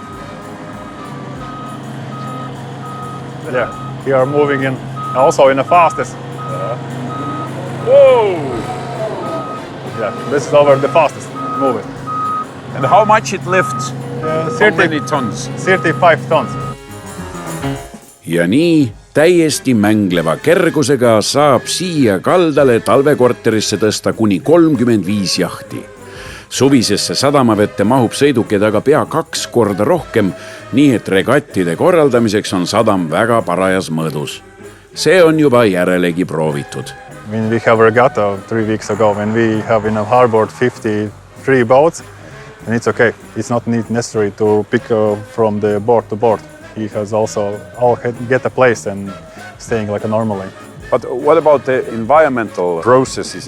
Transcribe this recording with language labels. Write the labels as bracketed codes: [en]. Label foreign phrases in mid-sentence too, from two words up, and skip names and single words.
[en] Yeah, we are moving in also in the fastest. Whoa! Yeah, this is over the fastest moving. And how much it lifts? How many tons? 35 tons. [et] ja nii täiesti mängleva kergusega saab siia kaldale talvekorterisse tõsta kuni 35 jahti. Suvisesse sadamavette mahub sõidukeid aga pea 2 korda rohkem, nii et regattide korraldamiseks on sadam väga parajas mõõdus. See on juba järelegi proovitud. [en] When we have regatta 3 weeks ago, when we have in a harbor 53 boats, and it's okay. It's not necessary to pick from the board to board. He has also all get a place and staying like a normally. But what about the environmental processes?